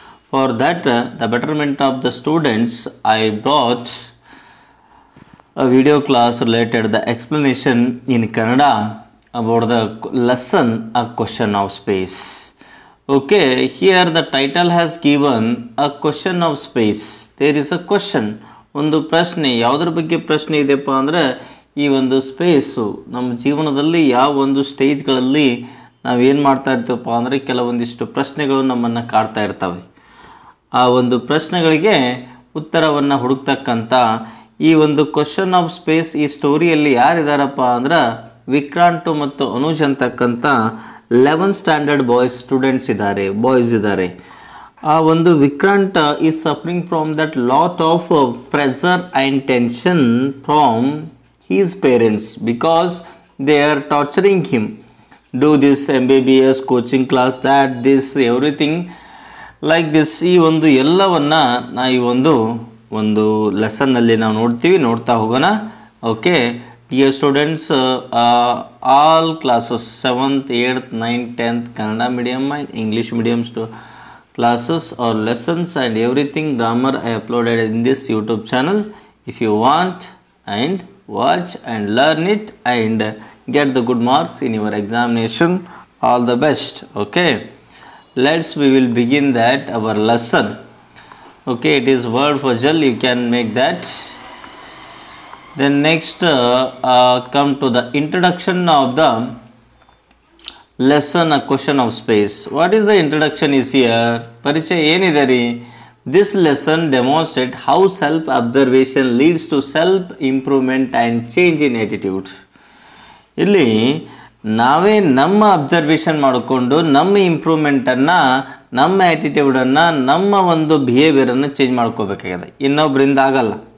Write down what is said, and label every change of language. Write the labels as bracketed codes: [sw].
[en] For that, the betterment of the students, I brought a video class related the explanation in Kannada about the lesson a question of space. Okay, here the title has given a question of space. There is a question. [kn] ಒಂದು ಪ್ರಶ್ನೆ, ಯಾವುದರ ಬಗ್ಗೆ ಪ್ರಶ್ನೆ ಇದೆಯಪ್ಪ ಅಂದರೆ ಈ ಒಂದು space ನಮ್ಮ ಜೀವನದಲ್ಲಿ ಯಾವ ಒಂದು ಸ್ಟೇಜ್ಗಳಲ್ಲಿ ನಾವೇನು ಮಾಡ್ತಾ ಇರ್ತೀವಪ್ಪ ಅಂದರೆ ಕೆಲವೊಂದಿಷ್ಟು ಪ್ರಶ್ನೆಗಳು ನಮ್ಮನ್ನು ಕಾಡ್ತಾ ಇರ್ತವೆ. ಆ ಒಂದು ಪ್ರಶ್ನೆಗಳಿಗೆ ಉತ್ತರವನ್ನು ಹುಡುಕ್ತಕ್ಕಂಥ ಈ ಒಂದು ಕ್ವಶನ್ ಆಫ್ ಸ್ಪೇಸ್ ಈ ಸ್ಟೋರಿಯಲ್ಲಿ ಯಾರಿದ್ದಾರಪ್ಪ ಅಂದ್ರೆ ವಿಕ್ರಾಂತ್ ಮತ್ತು ಅನುಜ್ ಅಂತಕ್ಕಂಥ 11th ಸ್ಟ್ಯಾಂಡರ್ಡ್ ಬಾಯ್ಸ್ ಇದ್ದಾರೆ. ಆ ಒಂದು [en] Vikrant is suffering from that lot of pressure and tension from his parents because they are torturing him. Do this MBBS coaching class, that this everything like this. [kn] ಈ ಒಂದು ಎಲ್ಲವನ್ನು ನಾ ಈ ಒಂದು ಲೆಸನ್ನಲ್ಲಿ ನಾವು ನೋಡ್ತಾ ಹೋಗೋಣ. [en] Okay dear students, all classes 7th 8th 9th 10th Kannada medium and English medium classes or lessons and everything grammar I uploaded in this YouTube channel. If you want and watch and learn it and get the good marks in your examination, all the best. Okay, we will begin that our lesson. Okay, it is word puzzle, you can make that. Then next come to the introduction of the lesson, a question of space. What is the introduction is here? [kn] ಪರಿಚಯ ಏನಿದೆ ರೀ? [en] This lesson demonstrates how self-observation leads to self-improvement and change in attitude. [kn] ಇಲ್ಲಿ ನಾವೇ ನಮ್ಮ observation ಮಾಡಿಕೊಂಡು ನಮ್ಮ ಇಂಪ್ರೂವ್ಮೆಂಟನ್ನು, ನಮ್ಮ ಆ್ಯಟಿಟ್ಯೂಡನ್ನು, ನಮ್ಮ ಒಂದು ಬಿಹೇವಿಯರನ್ನು ಚೇಂಜ್ ಮಾಡ್ಕೋಬೇಕಾಗಿದೆ. ಇನ್ನೊಬ್ಬರಿಂದ ಆಗಲ್ಲ.